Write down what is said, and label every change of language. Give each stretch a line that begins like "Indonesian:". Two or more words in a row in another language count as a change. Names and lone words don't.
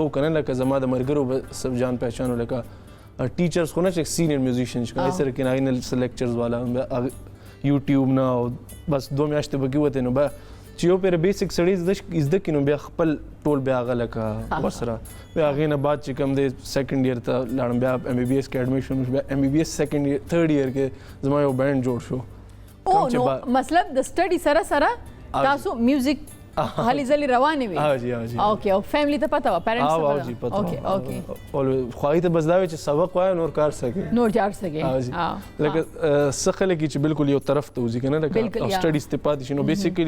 Pashto: وکړه لکه زما د ملګرو
Urdu: سب جان پہچانو
Pashto: لکه ټیچرز خو نه چې
English: senior musician
Pashto: چې هغې سره کې هغې نه لیکچرز والا یوټیوب نه او بس 2 میاشتې به کې وتې نو بیا چې یو پرې بیسک سړی زده کړي نو بیا خپل ټول بیا هغه لکه ورسره بیا هغې نه بعد چې کوم دی
English: 2nd year
Pashto: ته لاړم بیا MBBS کې ایډمیشن وشو بیا MBBS
English: 3rd year
Pashto: کې زما یو بینډ جوړ شو نو مطلب د سټډي سره سره تاسو میوزیک هلې ځلې روانې وي اوکې او فیملی ته پته وه پیرنټس ته اوکې خو هغې ته بس دا وی چې سبق وایه نور کار سکې لکه څه خلک چې بالکل یو طرف ته وځي که نه لکه سټډیز ته پاتې شي نو بیسیکلي